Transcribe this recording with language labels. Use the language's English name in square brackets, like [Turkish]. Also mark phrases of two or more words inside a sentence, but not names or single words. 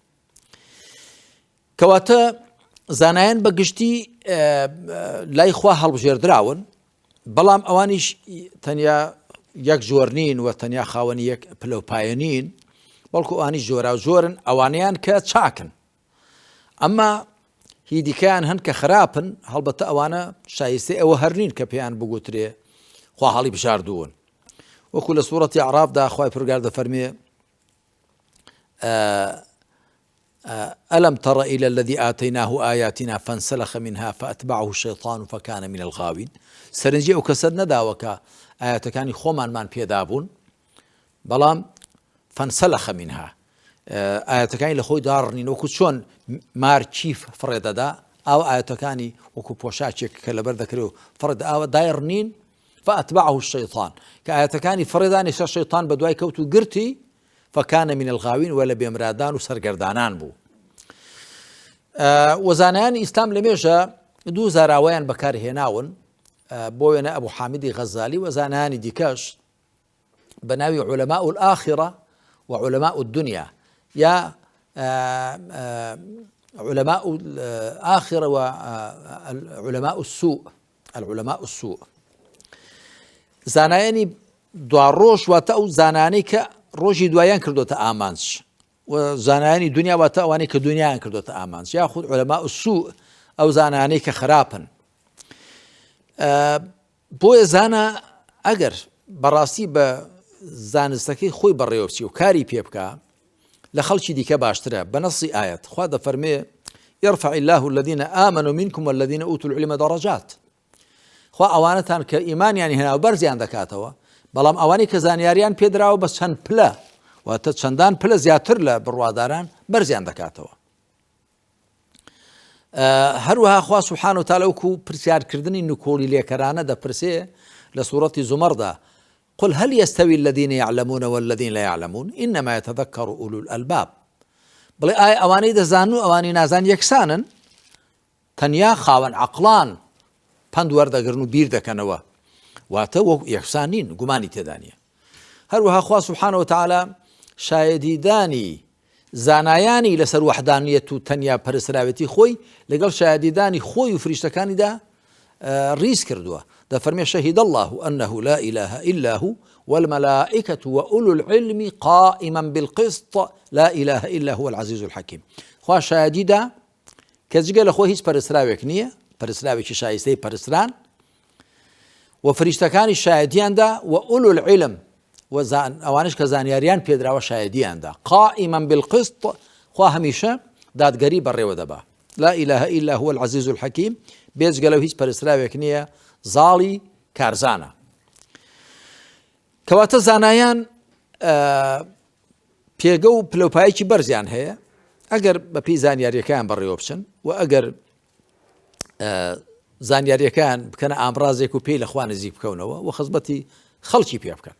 [Central Kurdish] کەواتە زانایان بەگشتی لای خوا هەڵبژێردراون، بەڵام ئەوانیش تەنیا یەک جۆر نین و تەنیا خاوەنی یەک پلەپایە نین، بەڵکو ئەوانیش جۆرا و جۆرن، ئەوانیان کە چاکن. ئەمما هی دیکەیان هەن کە خراپن، هەڵبەتە ئەوانە شایستەی ئەوە هەر نین کە پێیان بگوترێ خوا هەڵی بژاردوون. وەکو لە سوورەتی ئەعرافدا خوای پروردگار دەفەرمێ [Arabic] ألم تر إلى الذي آتيناه آياتنا فانسلخ منها فأتبعه الشيطان فكان من الغاوين. [Central Kurdish] سەرنجی ئەو کەسە نەداوە کە ئاياتەکانی خۆمانمان پێدابوون، بەڵام [Arabic] فانسلخ منها، [Central Kurdish] ئاياتەکانی لە خۆی داڕنین، وەکو چۆن مارچیف فڕێدەدا، ئەو ئاياتەکانی وەکو پۆشاچێک کە لەبەر دەکرێت و فڕێدە ئاوە دایڕنین، [Arabic] فأتبعه الشيطان، [Central Kurdish] کە ئاياتەکانی فڕێدانی سەر شەیطان بە دوای کەوت و گرتی، [Arabic] فكان من الغاوين [Central Kurdish] ولا بێمرادان و سەرگەردانان بوو. وەزانایانی ئیسلام لەمێژە دوو زاراوەیان بەکارهێناون، بۆ وێنە ئەبوو حامدی غەزالی و زانایانی دیکەش بە ناوی [Arabic] علەماء الآخرة [Central Kurdish] و [Arabic] علەماء الدنيا، [Central Kurdish] یا [Arabic] علەماء الآخرة [Central Kurdish] و [Arabic] علەماء السوء، العلماء السوء. [Central Kurdish] زانایانی دواڕۆژ واتە ئەو زانانەی کە ڕۆژی دوایان کردوتە ئامانج، و زانایانی دنیا واتە ئەوانەی کە دنیایان کردوتە ئامانج، یاخود [Arabic] علەماء السوء [Central Kurdish] ئەو زانانەی کە خراپن. بۆیە زانە ئەگەر بەڕاستی بە زانستەکەی خۆی بەڕێوە بچی و کاری پێ بکە، لە خەڵکی دیکە باشترە. بە نەسی ئاەت خوا دەفەرمێ [Arabic] يرفع الله الذين آمنوا منكم والذين أوتوا العلم درجات. [Central Kurdish] خوا ئەوانەتان کە ئیمانیانی هێنا و بەرزیان دەکاتەوە، بەڵام ئەوانی کە زانیاریان پێدراوە بە چەند پلە، واتە چەندان پلە زیاتر لە بڕواداران بەرزیان دەکاتەوە. هەروەها خوا [Arabic] سوبحانە وتعالی [Central Kurdish] وەکو پرسیارکردنی نکۆڵی لێکەرانە دەپرسێ لە سوورەتی زومەردا: [Arabic] قل هل يستوي الذين يعلمون والذين لا يعلمون إنما يتذكر أولو الألباب. [Central Kurdish] بڵێ ئایا ئەوانەی دەزانن و ئەوانی نازان یەکسانن؟ تەنیا خاوەن عەقڵان پند وەردەگرن و بیر دەکەنەوە، واتە وەک یەکسان نین، گومانی تێدا نییە. هەروەها خوا [Arabic] سوبحانە وتعالی [Central Kurdish] شایەدیدانی زانایانی لەسەر وەحدانیەت و تەنیا پەرستراوێتی خۆی لەگەڵ شایەدیدانی خۆی و فریشتەکانیدا ڕیز کردووە. [Arabic] دەفەرمێ شهد الله أنه لا إله إلا هو والملائكة وأولو العلم قائما بالقسط لا إله إلا هو العزيز الحكيم. [Central Kurdish] خوا شایەدیدا کە جگە لە خۆ هیچ پەرستراوێک نییە، پەرستراوێکی شایستەی پەرستران، وفريشتەکانی شایەتیاندا [Arabic] وأولو العلم [Central Kurdish] ئەوانش کە زانیاریان پێدراوە شایەتیاندا [Arabic] قائما بالقسط [Central Kurdish] خوا هەمیشە دادگەری بەڕێوە دەبا [Arabic] لا إله إلا هو العزيز الحكيم [Central Kurdish] بێجگە لەو هیچ پەرستراوێک نییە زاڵی کارزانە. کەواتە زانایان پێگە و پلەپایەکی بەرزیان هەیە ئەگەر بەپی زانیاریەکان بەڕێوە بچن و ئەگەر زانیاریەکان بکەنە ئامڕازێک و پێی لەخوا نزیک بکەونەوە و خزمەتی خەڵکی پێ بکەن.